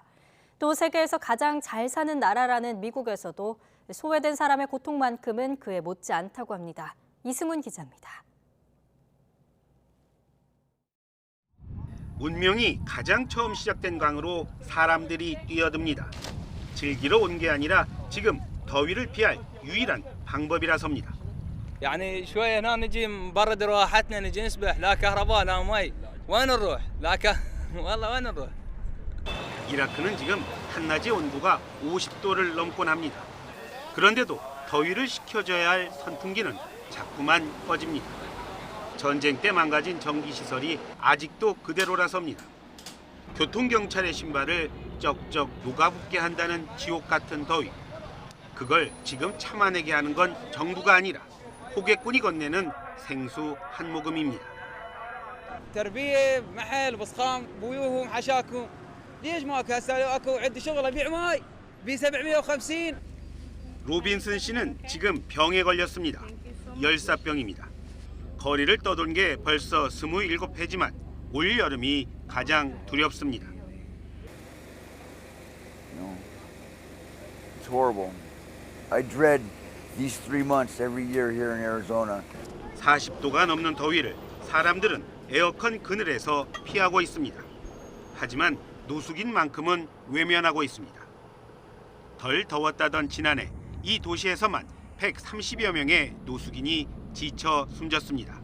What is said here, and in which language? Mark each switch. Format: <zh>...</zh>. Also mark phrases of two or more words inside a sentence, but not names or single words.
<ko>또 세계에서 가장 잘 사는 나라라는 미국에서도 소외된 사람의 고통만큼은 그에 못지 않다고 합니다. 이승훈 기자입니다. 운명이 가장 처음 시작된 강으로 사람들이 뛰어듭니다. 즐기러 온 게 아니라 지금 더위를 피할 유일한 방법이라서입니다.</ko> <ar>يعني شويه هنا نجي نبرد راحتنا نجي نسبح لا كهرباء لا مي وين نروح والله وين نروح.</ar> <ko>이라크는 지금 한낮의 온도가 50도를 넘곤 합니다. 그런데도 더위를 식혀줘야 할 선풍기는 자꾸만 꺼집니다. 전쟁 때 망가진 전기시설이 아직도 그대로라서입니다. 교통경찰의 신발을 쩍쩍 녹아붙게 한다는 지옥 같은 더위. 그걸 지금 참아내게 하는 건 정부가 아니라 호객꾼이 건네는 생수 한 모금입니다.</ko> <ar>تربيه محل بصخام بيوهم حشاكم ليش ماكو هسه اكو عندي شغل ابيع ماي ب 750.</ar> <ko>로빈슨 씨는 지금 병에 걸렸습니다. 열사병입니다. 거리를 떠돈 게 벌써 27회지만 올 여름이 가장 두렵습니다.</ko> <en>It's horrible. I dread these 3 months every year here in Arizona.</en> <ko>40도가 넘는 더위를 사람들은 에어컨 그늘에서 피하고 있습니다. 하지만 노숙인 만큼은 외면하고 있습니다. 덜 더웠다던 지난해 이 도시에서만 130여 명의 노숙인이 지쳐 숨졌습니다.</ko>